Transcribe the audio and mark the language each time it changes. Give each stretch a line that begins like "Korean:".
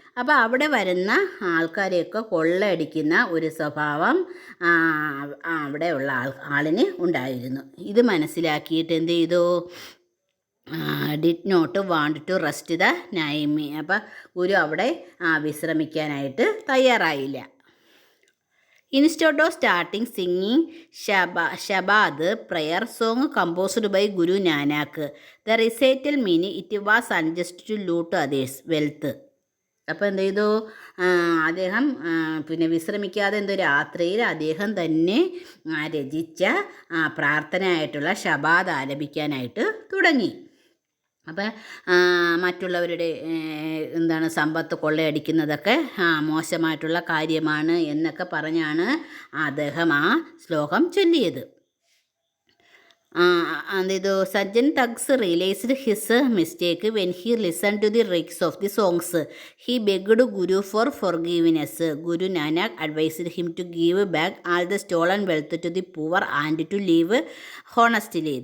Malayalam: അപ്പോൾ അവിടെ വരുന്ന ആൾക്കാരെയൊക്കെ കൊള്ളയടിക്കുന്ന ഒരു സ്വഭാവം അവിടെയുള്ള ആളിന് ഉണ്ടായിരുന്നു. ഇത് മനസ്സിലാക്കിയിട്ട് എന്ത് ചെയ്തു,
English: Did not want to rest the നൈമി.
Malayalam: അപ്പോൾ ഗുരു അവിടെ വിശ്രമിക്കാനായിട്ട് തയ്യാറായില്ല.
English: Instead of starting singing Shabad prayer song composed by Guru Nanak, the recital meaning it was unjust to loot others' wealth.
Malayalam: അപ്പോൾ എന്ത് ചെയ്തു, അദ്ദേഹം വിശ്രമിക്കാതെ രാത്രിയിൽ അദ്ദേഹം തന്നെ രചിച്ച പ്രാർത്ഥനയായിട്ടുള്ള ഷബാദ് ആലപിക്കാനായിട്ട് തുടങ്ങി. അപ്പം മറ്റുള്ളവരുടെ സമ്പത്ത് കൊള്ളയടിക്കുന്നതൊക്കെ മോശമായിട്ടുള്ള കാര്യമാണ് എന്നൊക്കെ പറഞ്ഞാണ് അദ്ദേഹം ശ്ലോകം ചൊല്ലിയത്.
English: Sajjan Thugs realized his mistake when he listened to the lyrics of the songs. He begged Guru for forgiveness. Guru Nanak advised him to give back all the stolen wealth to the poor and to live honestly.